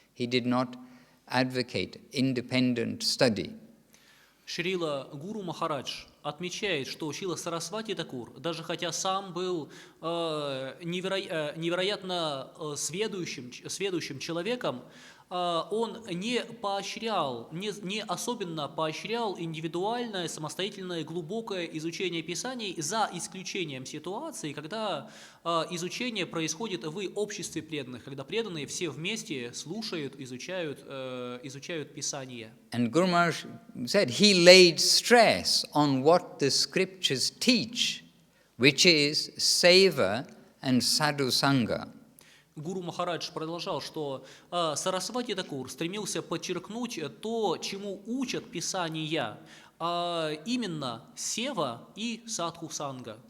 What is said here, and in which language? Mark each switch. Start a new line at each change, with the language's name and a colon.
English: He did not advocate independent study.
Russian: Шрила Гуру Махарадж отмечает, что Шрила Сарасвати Такур, даже хотя сам был невероятно сведущим человеком, он не поощрял, не особенно поощрял индивидуальное, самостоятельное, глубокое изучение Писаний, за исключением ситуации, когда изучение происходит в обществе преданных, когда преданные все вместе слушают, изучают Писание.
English: And Guru Maharaj said he laid stress on what the scriptures teach, which is seva and sadhu sangha.
Russian: Гуру Махарадж продолжал, что Сарасвати Такур стремился подчеркнуть то, чему учат Писания, именно сева и садху санга.